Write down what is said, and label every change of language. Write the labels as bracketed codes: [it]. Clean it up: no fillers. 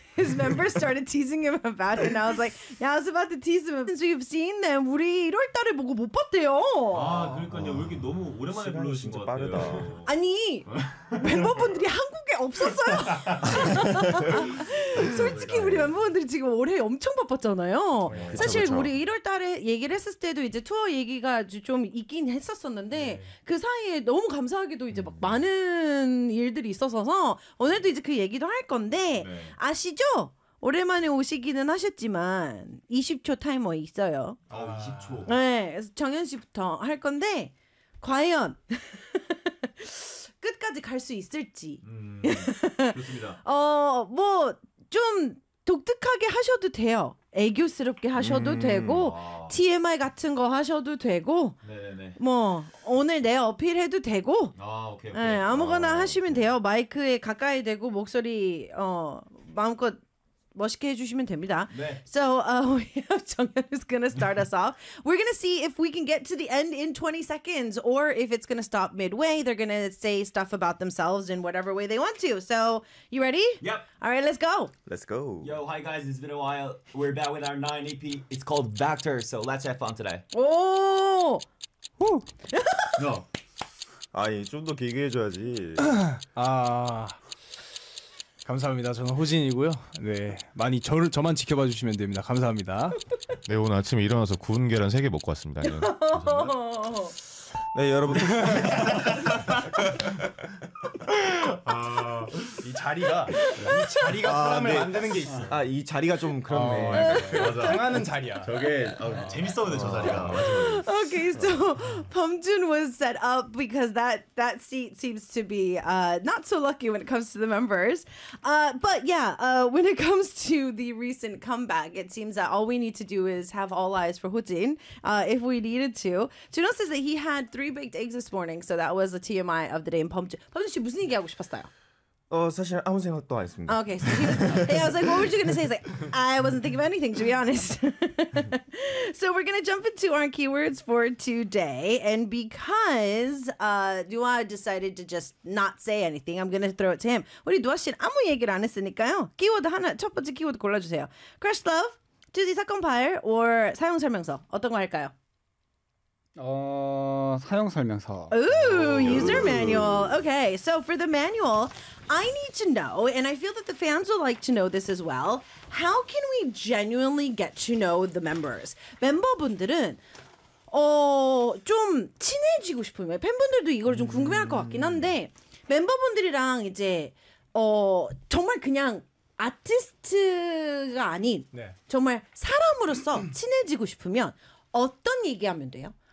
[en] his members started teasing him about it, and I was like, "Yeah, I was about to tease him." Since we've seen them, [ko] 우리 1월 달에 보고 못 봤대요. 아, 그러니까요. 왜 이렇게 너무 오랜만에 불러주신 것 같아요. 빠르다. 아니, 멤버분들이 한국에 없었어요. 솔직히 우리 멤버분들이 지금 올해 엄청 바빴잖아요. 사실 그쵸, 그쵸. 우리 1월 달에 얘기를 했었을 때도 이제 투어 얘기가 좀 있긴 했었었는데 네. 그 사이에 너무 감사하게도 이제 막 많은 일들이 있어서 오늘도 이제 그 얘기도 할 건데 네. 아시죠? 오랜만에 오시기는 하셨지만 20초 타이머 있어요. 아, 20초. 네, 그래서 정현 씨부터 할 건데 과연 끝까지 갈 수 있을지. 좋습니다. 뭐 좀 독특하게 하셔도 돼요. 애교스럽게 하셔도 되고 와. TMI 같은 거 하셔도 되고 네네네. 뭐 오늘 내 어필해도 되고 아, 오케이, 오케이. 네, 아무거나 아, 하시면 오케이. 돼요. 마이크에 가까이 대고 목소리 마음껏 멋있게 해주시면 됩니다. 네. [en] So we have Jonghyun is gonna start us off. We're gonna see if we can get to the end in 20 seconds or if it's gonna stop midway. They're gonna say stuff about themselves in whatever way they want to. So you ready? Yep. All right, let's go. Let's go. Yo, hi guys. It's been a while. We're back with our 9 EP. It's called Vector. So let's have fun today. Oh. Woo. No. [ko] 아니 좀 더 길게 해줘야지. 아. 감사합니다. 저는 호진이고요. 네, 많이 저만 지켜봐 주시면 됩니다. 감사합니다. 네, 오늘 아침에 일어나서 구운 계란 3개 먹고 왔습니다. 네, 네 여러분. 아, 이 자리가 아, 사람을 네. 만드는 게 있어. 아, 이 자리가 좀 그렇네. 네, 맞아. 당하는 자리야. 저게 재밌어 보여 저 자리가. [en] 오케이, okay, so 범준 was set up because that seat seems to be not so lucky when it comes to the members. But yeah, when it comes to the recent comeback, it seems that all we need to do is have all eyes for Hujin if we needed to. Juno says that he had 3 baked eggs this morning, so that was the TMI of the day. [ko] 범준 씨 무슨 얘기 하고 싶었어요? 사실 아무 생각도 안 했습니다. [en] Okay, so I was like, what were you going to say? He's like, I wasn't thinking of anything, to be honest. So we're going to jump into our keywords for today. And because Dua decided to just not say anything, I'm going to throw it to him. [ko] 우리 두아 씨는 아무 얘기를 안 했으니까요. 키워드 하나, 첫 번째 키워드 골라주세요. Crush Love, 2D 사건 파일, or 사용 설명서. 어떤 거 할까요? 사용 설명서. [en] Ooh, user manual. Okay, so for the manual, I need to know, and I feel that the fans would like to know this as well, how can we genuinely get to know the members? [ko] 멤버분들은 좀 친해지고 싶으면 팬분들도 이걸 좀 궁금해할 것 같긴 한데 멤버분들이랑 이제 정말 그냥 아티스트가 아닌 네. 정말 사람으로서 친해지고 싶으면 어떤 얘기하면 돼요?